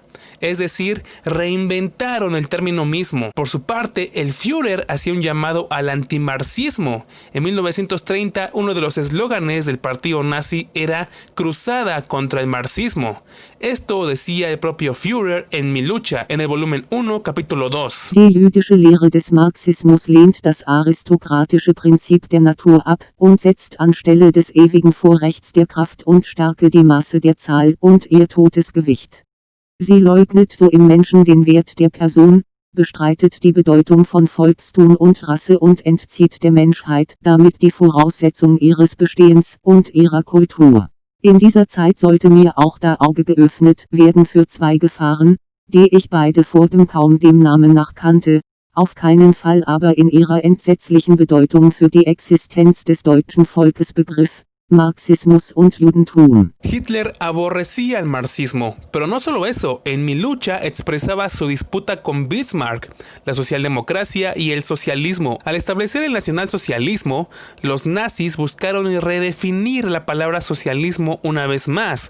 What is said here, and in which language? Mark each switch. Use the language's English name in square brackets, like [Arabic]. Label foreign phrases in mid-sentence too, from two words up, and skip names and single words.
[Spanish] Es decir, reinventaron el término mismo. Por su parte, el Führer hacía un llamado al antimarxismo. En 1930, uno de los eslóganes del partido nazi era "Cruzada contra el marxismo". Esto decía el propio Führer en Mi lucha, en el volumen 1, capítulo 2. [German] Die jüdische Lehre des Marxismus lehnt das aristokratische Prinzip der Natur ab und setzt anstelle des ewigen Vorrechts der Kraft und Stärke die Masse der Zahl und ihr totes Gewicht. Sie leugnet so im Menschen den Wert der Person, bestreitet die Bedeutung von Volkstum und Rasse und entzieht der Menschheit damit die Voraussetzung ihres Bestehens und ihrer Kultur. In dieser Zeit sollte mir auch das Auge geöffnet werden für zwei Gefahren, die ich beide vor kaum dem Namen nach kannte, auf keinen Fall aber in ihrer entsetzlichen Bedeutung für die Existenz des deutschen Volkes begriff. Marxismus und Judentum. [Spanish] Hitler aborrecía el marxismo, pero no solo eso, en Mi lucha expresaba su disputa con Bismarck, la socialdemocracia y el socialismo. Al establecer el nacionalsocialismo, los nazis buscaron redefinir la palabra socialismo una vez más.